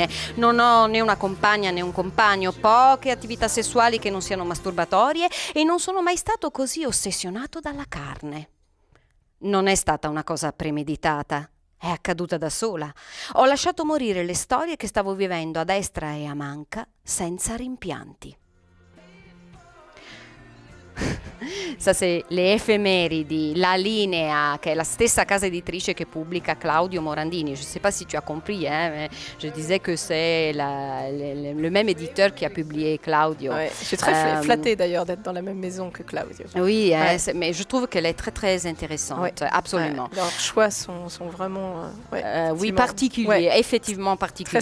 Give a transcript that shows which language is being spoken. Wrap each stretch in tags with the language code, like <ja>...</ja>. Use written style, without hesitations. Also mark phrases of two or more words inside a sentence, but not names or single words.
<it>Non ho né una compagna né un compagno, poche attività sessuali che non siano masturbatorie e non sono mai stato così ossessionato dalla carne. Non è stata una cosa premeditata, è accaduta da sola. Ho lasciato morire le storie che stavo vivendo a destra e a manca senza rimpianti.</it> <fr>Ça, c'est le</fr> <it>effeméridi, la linea, che è la stessa casa editrice che pubblica Claudio Morandini.</it> <fr>Je ne sais pas si tu as compris, mais je disais que c'est le même éditeur qui a publié Claudio. Ouais, je suis très flattée d'ailleurs d'être dans la même maison que Claudio. Oui, ouais. Mais je trouve qu'elle est très très intéressante, ouais. Absolument. Ouais. Leurs choix sont vraiment oui, particuliers, ouais. Effectivement particuliers.</fr>